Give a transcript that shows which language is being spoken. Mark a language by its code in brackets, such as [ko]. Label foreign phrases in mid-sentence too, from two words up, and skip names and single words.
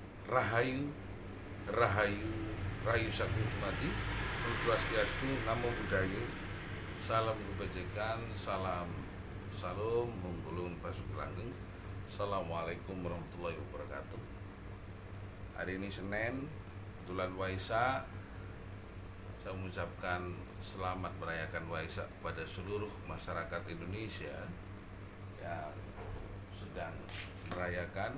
[jv] Rahayu, Rahayu, Rahayu Sakutumati, [sa] Om Swastiastu, [pi] Namo Buddhaya, [id] Salam Kebajikan, [jv] Salam Mumpulun Pasuk Langgeng. [ar] السلام عليكم ورحمة الله وبركاته. [id] Hari ini Senin, kebetulan Waisak. Saya mengucapkan selamat merayakan Waisak kepada seluruh masyarakat Indonesia yang sedang merayakan.